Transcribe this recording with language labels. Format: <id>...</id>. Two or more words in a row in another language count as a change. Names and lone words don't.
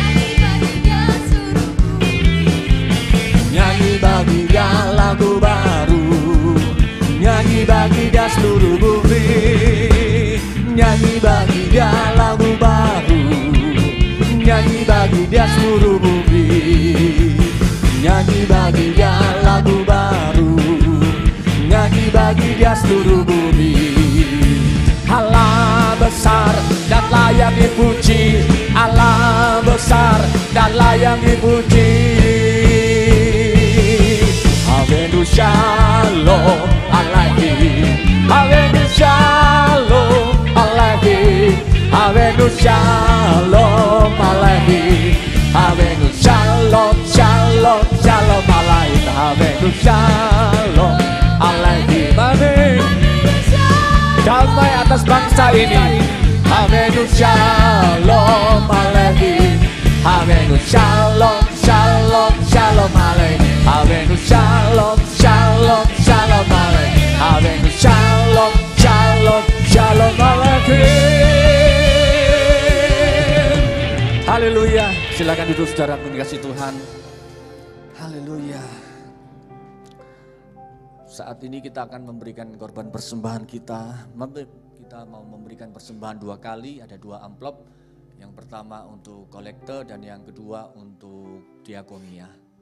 <id>Nyanyi bagi dia lagu baru, nyanyi bagi dia seluruh bumi, nyanyi bagi dia lagu baru, nyanyi bagi dia seluruh bumi, nyanyi bagi dia lagu baru, nyanyi bagi dia seluruh bumi. Allah besar dan layak dipuji, Allah besar dan layak dipuji.</id> <he>הבאנו שלום, אלוהים, הבאנו שלום, אלוהים, הבאנו שלום, אלוהים, הבאנו שלום, שלום, שלום אלוהים, הבאנו שלום, אלוהים.</he> <id>Amin. Damai atas bangsa ini.</id> <he>הבאנו שלום, אלוהים, הבאנו שלום, שלום, שלום אלוהים, הבאנו שלום, שלום, שלום אלוהים, הבאנו שלום, שלום, שלום אלוהים.</he> <id>Haleluya. Silakan duduk saudara dikasih Tuhan. Haleluya. Saat ini kita akan memberikan korban persembahan kita. Kita mau memberikan persembahan 2 kali, ada 2 amplop. Yang pertama untuk kolektor dan yang kedua untuk diakonia.</id>